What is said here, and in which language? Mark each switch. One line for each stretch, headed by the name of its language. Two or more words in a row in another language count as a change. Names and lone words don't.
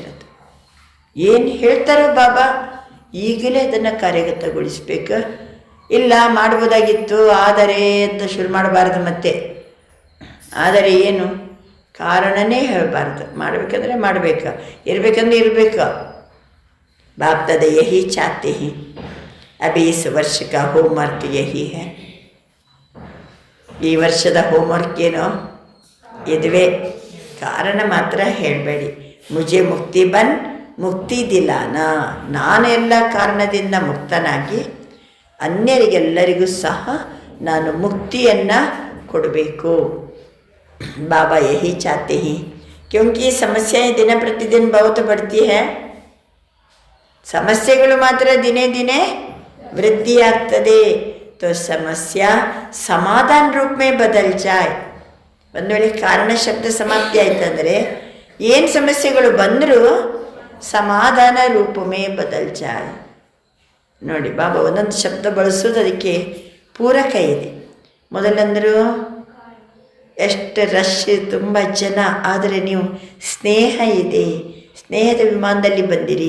Kannada: ಅದು ಏನು ಹೇಳ್ತಾರೋ ಬಾಬಾ ಈಗಲೇ ಅದನ್ನು ಕಾರ್ಯಗತಗೊಳಿಸ್ಬೇಕು. ಇಲ್ಲ ಮಾಡ್ಬೋದಾಗಿತ್ತು ಆದರೆ ಅಂತ ಶುರು ಮಾಡಬಾರ್ದು. ಮತ್ತೆ ಆದರೆ ಏನು ಕಾರಣನೇ ಹೇಳಬಾರ್ದು. ಮಾಡಬೇಕಂದ್ರೆ ಮಾಡಬೇಕು, ಇರಬೇಕಂದ್ರೆ ಇರಬೇಕು.
Hindi: बाप दादा यही चाहते हैं. अभी इस वर्ष का होमवर्क यही है.
Kannada: ಈ ವರ್ಷದ ಹೋಮ್ವರ್ಕ್ ಏನೋ ಇದುವೇ. ಕಾರಣ ಮಾತ್ರ ಹೇಳಬೇಡಿ.
Hindi: मुझे मुक्ति बन मुक्ति दिलाना.
Kannada: ನಾನು ಎಲ್ಲ ಕಾರಣದಿಂದ ಮುಕ್ತನಾಗಿ ಅನ್ಯರಿಗೆಲ್ಲರಿಗೂ ಸಹ ನಾನು ಮುಕ್ತಿಯನ್ನು ಕೊಡಬೇಕು.
Hindi: बाबा यही चाहते हैं क्योंकि समस्याएं दिन प्रतिदिन बहुत बढ़ती है.
Kannada: ಸಮಸ್ಯೆಗಳು ಮಾತ್ರ ದಿನೇ ದಿನೇ ವೃದ್ಧಿ ಆಗ್ತದೆ.
Hindi: तो समस्या समाधान रूप में बदल जाए.
Kannada: ಒಂದು ವೇಳೆ ಕಾರಣ ಶಬ್ದ ಸಮಾಪ್ತಿ ಆಯ್ತಂದರೆ ಏನು ಸಮಸ್ಯೆಗಳು ಬಂದರೂ
Hindi: समाधान रूप में बदल जाए.
Kannada: ನೋಡಿ ಬಾಬಾ ಒಂದೊಂದು ಶಬ್ದ ಬಳಸೋದು ಅದಕ್ಕೆ ಪೂರಕ ಇದೆ. ಮೊದಲಂದರು ಎಷ್ಟು ರಶ್, ತುಂಬ ಜನ, ಆದರೆ ನೀವು ಸ್ನೇಹ ಇದೆ, ಸ್ನೇಹದ ವಿಮಾನದಲ್ಲಿ ಬಂದಿರಿ.